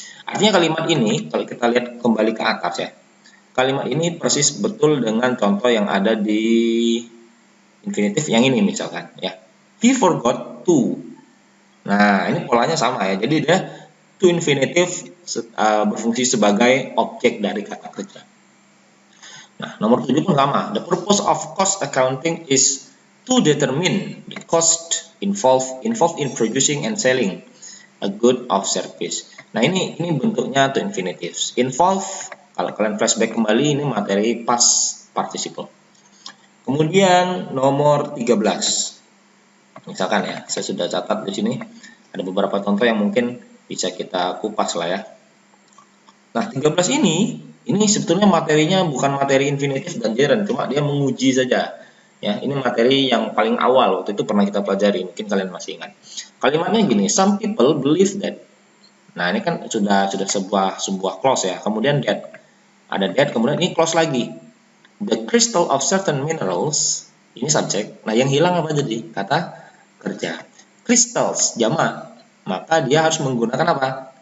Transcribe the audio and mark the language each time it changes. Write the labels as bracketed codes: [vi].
[id] Artinya kalimat ini kalau kita lihat kembali ke atas ya. Kalimat ini persis betul dengan contoh yang ada di infinitive yang ini misalkan ya. [en] He forgot to. [id] Nah, ini polanya sama ya. Jadi dia to infinitive berfungsi sebagai objek dari kata kerja. Nah, nomor 7 pun sama. [en] The purpose of cost accounting is to determine the cost involved in producing and selling a good or service. [id] Nah, ini bentuknya to infinitives. Involve, kalau kalian flashback kembali, ini materi past participle. Kemudian nomor 13. Misalkan ya, saya sudah catat di sini ada beberapa contoh yang mungkin bisa kita kupas lah ya. Nah, 13 ini sebetulnya materinya bukan materi infinitive dan gerund, cuma dia menguji saja. Ya, ini materi yang paling awal waktu itu pernah kita pelajari, mungkin kalian masih ingat. Kalimatnya gini, [en] some people believe that. [id] Nah, ini kan sudah sebuah clause ya. Kemudian that. Ada that, kemudian ini clause lagi. [en] The crystal of certain minerals, [id] ini subjek. Nah, yang hilang apa jadi? Kata kerja. Crystals jamak. Maka dia harus menggunakan apa?